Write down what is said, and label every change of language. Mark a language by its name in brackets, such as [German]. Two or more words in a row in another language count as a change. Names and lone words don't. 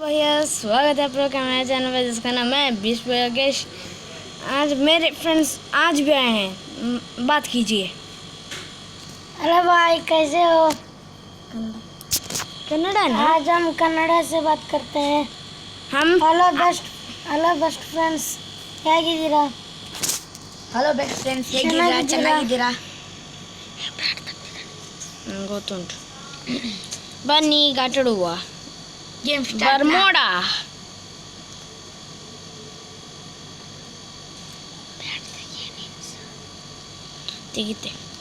[Hindi] यस, स्वागत है आप लोग का मेरे चैनल पर जिसका नाम है बीस योगेश। आज मेरे फ्रेंड्स आज भी आए हैं, बात कीजिए। हेलो भाई, कैसे हो? कन्नड़ा ना? आज हम कन्नड़ा से बात करते हैं। हम [Kannada] ಹಲೋ [English] best friends, [Kannada] ಹೇಗಿದ್ದೀರಾ? ಹಲೋ [English] best friends, [Kannada] ಹೇಗಿದ್ದೀರಾ? ಚೆನ್ನಾಗಿದ್ದೀರಾ? ಗೊತ್ತುಂಟು. ಬನ್ನಿ ಈಗ ಆಟಾಡುವ. [English] game start. [Kannada] ಬರ್ಮೋಡ ತೆಗಿತೆ.